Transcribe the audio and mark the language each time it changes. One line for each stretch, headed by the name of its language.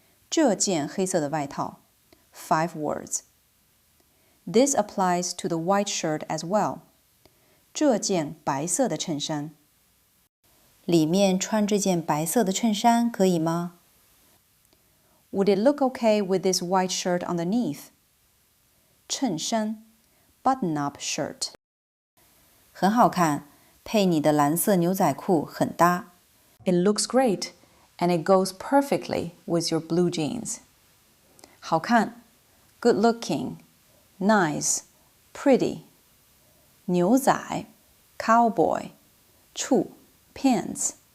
Chinese: 这件黑色的外套.
English: 5 words. This applies to the white shirt as well.
Chinese: 这件白色的衬衫. 里面穿这件白色的衬衫可以吗
English: Would it look okay with this white shirt underneath?
Chinese: 衬衫
English: button-up shirt
Chinese: 很好看，配你的蓝色牛仔裤很搭。
English: It looks great, and it goes perfectly with your blue jeans. 好看 good looking, nice, pretty. 牛仔 cowboy, 裤 pants.